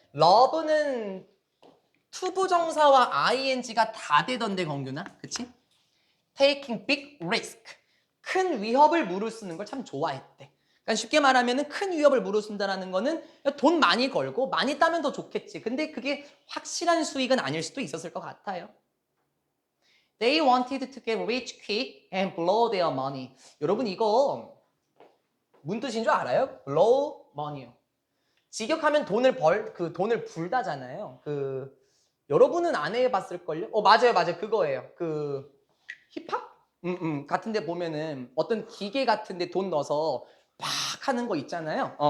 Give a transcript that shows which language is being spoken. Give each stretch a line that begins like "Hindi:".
Korean: 러브는 투부정사와 ing가 다 되던데 건규나? 그치?
English: Taking big risk.
Korean: 큰 위협을 무릅쓰는 걸 참 좋아했대. 그러니까 쉽게 말하면 큰 위협을 무릅쓴다는 거는 돈 많이 걸고 많이 따면 더 좋겠지. 근데 그게 확실한 수익은 아닐 수도 있었을 것 같아요.
English: They wanted to get rich quick and blow their money.
Korean: 여러분 이거 무슨 뜻인 줄 알아요?
English: blow money
Korean: 요. 직역하면 돈을 불다잖아요. 여러분은 안 해봤을걸요? 맞아요. 그거예요. 힙합? 같은데 보면은 어떤 기계 같은데 돈 넣어서 팍 하는 거 있잖아요.